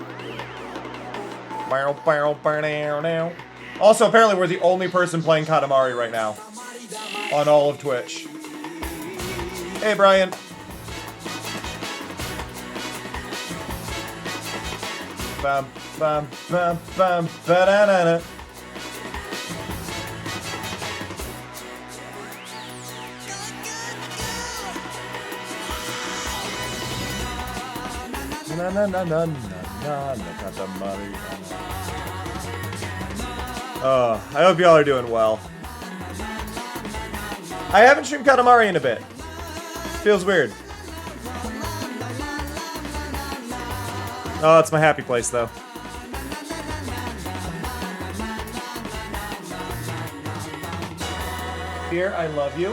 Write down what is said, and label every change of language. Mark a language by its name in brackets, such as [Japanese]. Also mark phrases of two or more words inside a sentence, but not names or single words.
[English] Also, apparently we're the only person playing Katamari right now. On all of Twitch. Hey, Brian. Bum, bum, bum, bum, ba-da-da-da. Na na na na na na Katamari. I hope y'all are doing well. I haven't streamed Katamari in a bit. Feels weird. Oh, it's my happy place though. Here, I love you.